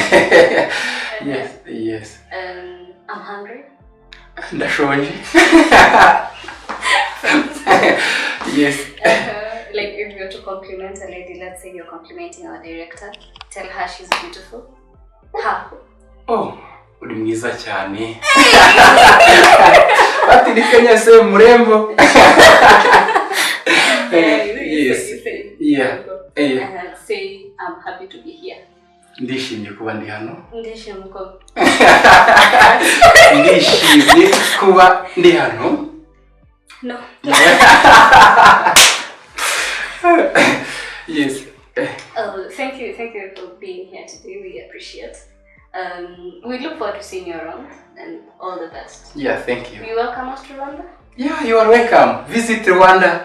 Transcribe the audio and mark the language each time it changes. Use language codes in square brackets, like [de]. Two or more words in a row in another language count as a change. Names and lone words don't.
[en] Yes. I'm hungry. [rw] Ndashonje. Yes. [en] Like if you're to compliment a lady, let's say you're complimenting our director, tell her she's beautiful. How? [rw] Oh, uri mwiza cyane. Ati ni Kenya se mrembo. [en] Yes. Yeah. Say I'm happy to be here. [rw] Ndishimye kuba ndi hano. Ndishimye kuba ndi hano. [en] No. Yes. Thank you for being here today. We appreciate. We look forward to seeing you around and all the best. Yeah, thank you. You welcome us to Rwanda? Yeah, you are welcome. Visit Rwanda.